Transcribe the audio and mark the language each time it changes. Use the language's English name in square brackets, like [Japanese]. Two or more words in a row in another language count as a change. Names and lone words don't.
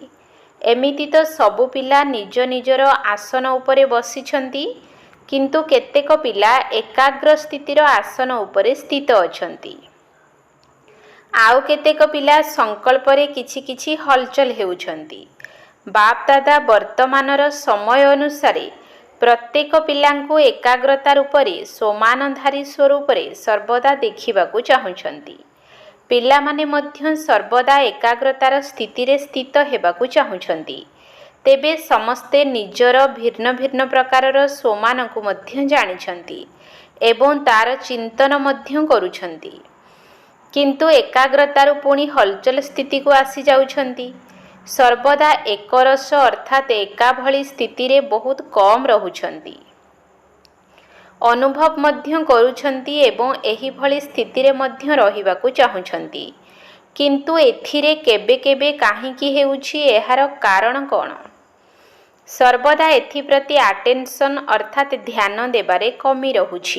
[Odia] ଏମିତି ତୋ ସବୁ ପିଲା ନିଜ ନିଜର ଆସନ ଉପରେ ବସିଛନ୍ତି, କିନ୍ତୁ କେତେକ ପିଲା ଏକାଗ୍ର ସ୍ଥିତିର ଆସନ ଉପରେ ସ୍ଥିତ ଅଛନ୍ତି। ଆଉ କେତେକ ପିଲା ସଂକଳ୍ପରେ କିଛି କିଛି ହଲଚଲ ହେଉଛନ୍ତି। ବାପ ଦାଦା ବର୍ତ୍ତମାନର ସମୟ ଅନୁସାରେ ପ୍ରତ୍ୟେକ ପିଲାଙ୍କୁ ଏକାଗ୍ରତା ରୂପରେ ସ୍ୱମାନଧାରୀ ସ୍ୱରୂପରେ ସର୍ବଦା ଦେଖିବାକୁ ଚାହୁଁଛନ୍ତି। ପିଲାମାନେ ମଧ୍ୟ ସର୍ବଦା ଏକାଗ୍ରତାର ସ୍ଥିତିରେ ସ୍ଥିତ ହେବାକୁ ଚାହୁଁଛନ୍ତି। ତେବେ ସମସ୍ତେ ନିଜର ଭିନ୍ନ ଭିନ୍ନ ପ୍ରକାରର ସ୍ୱମାନକୁ ମଧ୍ୟ ଜାଣିଛନ୍ତି ଏବଂ ତାର ଚିନ୍ତନ ମଧ୍ୟ କରୁଛନ୍ତି, କିନ୍ତୁ ଏକାଗ୍ରତାରୁ ପୁଣି ହଲଚଲ ସ୍ଥିତି କୋ ଆସି ଯାଉଛନ୍ତି। ସର୍ବଦା ଏକରସ ଅର୍ଥାତ୍ ଏକା ଭଲି ସ୍ଥିତିରେ ବହୁତ କମ ରହୁଛନ୍ତି। ଅନୁଭବ ମଧ୍ୟ କରୁଛନ୍ତି ଏବଂ ଏହି ଭଲି ସ୍ଥିତିରେ ମଧ୍ୟ ରହିବାକୁ ଚାହୁଁଛନ୍ତି, କିନ୍ତୁ ଏଥିରେ କେବେ କେବେ କାହିଁକି ହେଉଛି ଏହାର କାରଣ କୋଣ? ସର୍ବଦା ଏଥିପ୍ରତି ଅଟେନସନ ଅର୍ଥାତ୍ ଧ୍ୟାନ ଦେବାରେ କମି ରହୁଛି।